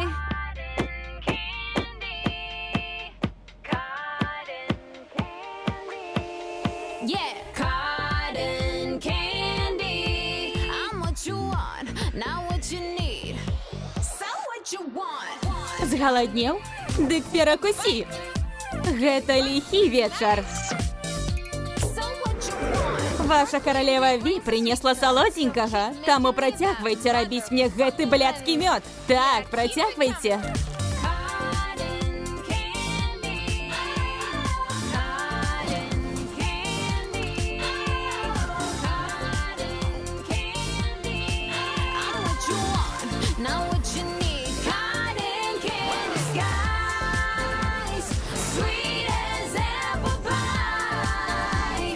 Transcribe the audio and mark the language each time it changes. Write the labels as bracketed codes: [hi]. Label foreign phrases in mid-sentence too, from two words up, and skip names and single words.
[en] Cotton candy, cotton candy. Yeah, cotton candy. I'm what you want, not what you need. So what you want? [be] Згаладнеў? Дык перакусі. Гэта ліхі вечар. [en] So what you want? [uk] Ваша королева Ви принесла солоденького, [be] таму працягвайце рабіць мне гэты блядскі мёд. Так, працягвайце. [en] Cotton candy. Cotton candy. Cotton candy. I'm what you want, not what you need. Cotton candy skies, sweet as apple pie.